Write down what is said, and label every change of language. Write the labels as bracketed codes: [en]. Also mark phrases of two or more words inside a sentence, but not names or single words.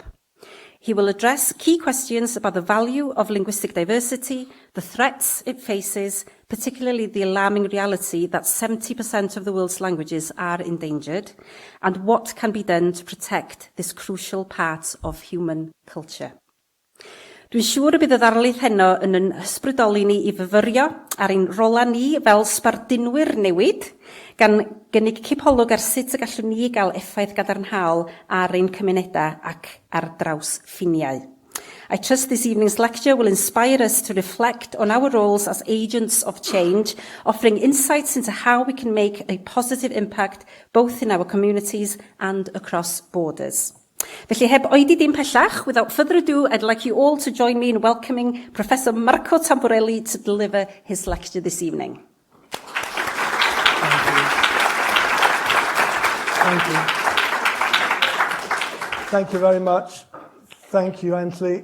[en] He will address key questions about the value of linguistic diversity, the threats it faces, particularly the alarming reality that 70% of the world's languages are endangered, and what can be done to protect this crucial part of human culture. [cy] Dwi'n siŵr y bydd y ddarlith heno yn ysbrydoli ni i fyfyrio ar ein rola ni fel sbardinwyr newid, gan gynnig cipolwg ar sut y gallwn ni gael effaith gadarnhaol ar ein cymunedau ac ar draws ffiniau. [en] I trust this evening's lecture will inspire us to reflect on our roles as agents of change, offering insights into how we can make a positive impact both in our communities and across borders. [cy] Felly, heb oedi dim pellach, [en] without further ado, I'd like you all to join me in welcoming Professor Marco Tamburelli to deliver his lecture this evening. Thank you. Thank you very much. Thank you, Antley.